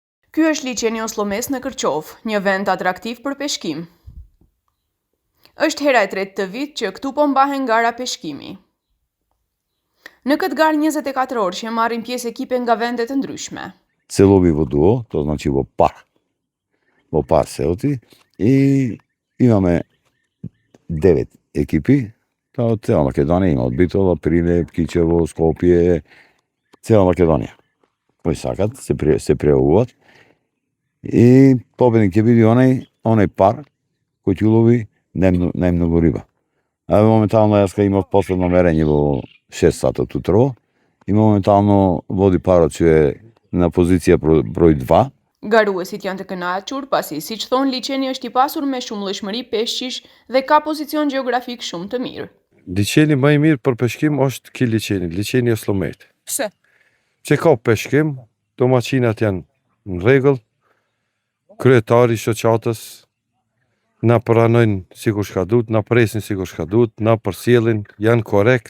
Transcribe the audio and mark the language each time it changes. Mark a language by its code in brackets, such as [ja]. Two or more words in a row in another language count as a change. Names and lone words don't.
[sq] Ky është liçeni Oslomes në Kërqov, një vend atraktiv për peshkim. Është hera e tretë të vit që këtu po mbahen gara peshkimi. Në këtë garë 24 orëshe marrin pjesë ekipe nga vende të ndryshme. [mk] Целови водуо, то значи во пар селти и имаме 9 екипи. Од цела Македонија има, од Битола, Прилеп, Кичево, Скопје, цела Македонија. Кои сакат, се прејавуваат. И победник ќе биде онај пар кој ќе улови најмногу риба. А моментално јас кога имав последно мерење во 6 сата утрово, и моментално води парот që е на позиција број 2. [sq] Garuesit janë të kënaqur pasi, siç thonë, liçeni është i pasur me shumëllëshmëri peshqish dhe ka pozicion gjeografik shumë të mirë. Liçeni më i mirë për peshkim është ky liçeni Oslomet. Pse? Që ka peshkim, domaçinat janë në rregull, kryetari i shoqatës na pranojnë sikur shka duhet, na presin sikur shka duhet, na përcjellin, janë korrekt.